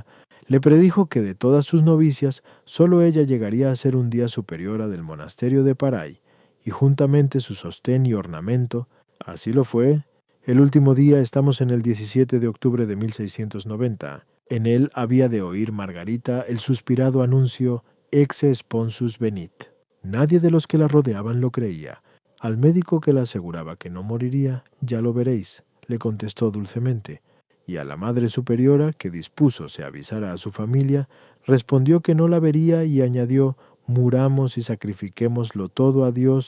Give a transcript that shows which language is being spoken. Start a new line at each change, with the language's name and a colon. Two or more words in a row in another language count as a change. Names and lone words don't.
Spanish: Le predijo que de todas sus novicias, sólo ella llegaría a ser un día superiora del monasterio de Paray, y juntamente su sostén y ornamento. Así lo fue. El último día, estamos en el 17 de octubre de 1690. En él había de oír Margarita el suspirado anuncio:
Latin: «Exe sponsus venit».
Spanish: Nadie de los que la rodeaban lo creía. Al médico que le aseguraba que no moriría: «Ya lo veréis», le contestó dulcemente. Y a la Madre Superiora, que dispuso se avisara a su familia, respondió que no la vería y añadió: «Muramos y sacrifiquémoslo todo a Dios».